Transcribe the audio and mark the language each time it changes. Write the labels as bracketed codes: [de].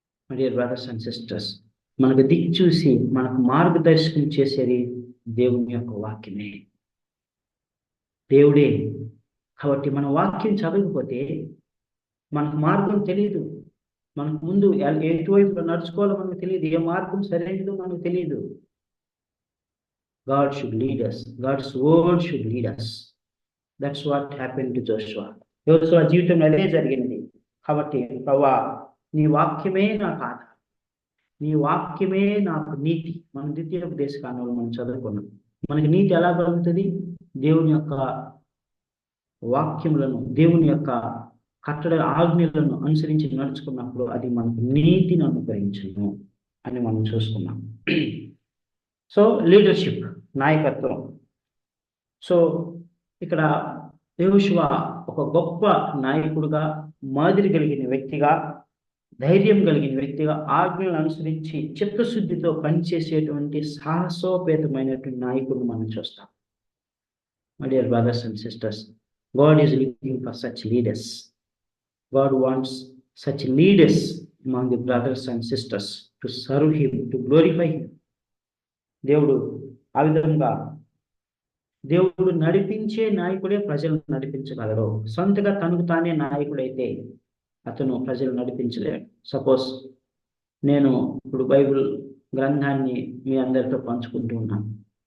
[en] my dear brothers and sisters, [te] మనకు దిక్చూసి మనకు మార్గదర్శనం చేసేది దేవుని యొక్క వాక్యమే, దేవుడే. కాబట్టి మన వాక్యం చదవకపోతే మనకు మార్గం తెలియదు, మనకు ముందు ఎటువైపు నడుచుకోవాలో మనకు తెలియదు, ఏ మార్గం సరైనదో మనకు తెలియదు. [en] God should lead us. God's word should lead us. That's what happened to Joshua. [te] యోషువ జీవితంలో అదే జరిగినది. కాబట్టి ప్రభువా, నీ వాక్యమే నాకు ఆధారం, నీ వాక్యమే నాకు నీతి. మనం ద్వితీయోపదేశ కాండంలో మనం చదువుకున్నాం. మనకి నీతి ఎలా కలుగుతుంది? దేవుని యొక్క వాక్యములను, దేవుని యొక్క కట్టడ ఆజ్ఞలను అనుసరించి నడుచుకున్నప్పుడు అది మనకు నీతిని అనుగ్రహించును అని మనం చూసుకున్నాం. సో లీడర్షిప్, నాయకత్వం. సో ఇక్కడ యెహోషువ ఒక గొప్ప నాయకుడుగా, మాదిరి కలిగిన వ్యక్తిగా, ధైర్యం కలిగిన వ్యక్తిగా, ఆజ్ఞలను అనుసరించి చిత్తశుద్ధితో పనిచేసేటువంటి సాహసోపేతమైనటువంటి నాయకుడిని మనం చూస్తాం. [en] My dear brothers and sisters, God is looking for such leaders. God wants such leaders among the brothers and sisters to serve Him, to glorify Him. [te] దేవుడు ఆ విధంగా, దేవుడు నడిపించే నాయకుడే ప్రజలను నడిపించగలడు. సొంతగా తనకు తానే నాయకుడైతే అతను ప్రజలు నడిపించలేడు. సపోజ్ నేను ఇప్పుడు బైబిల్ గ్రంథాన్ని మీ అందరితో పంచుకుంటూ ఉన్నాను.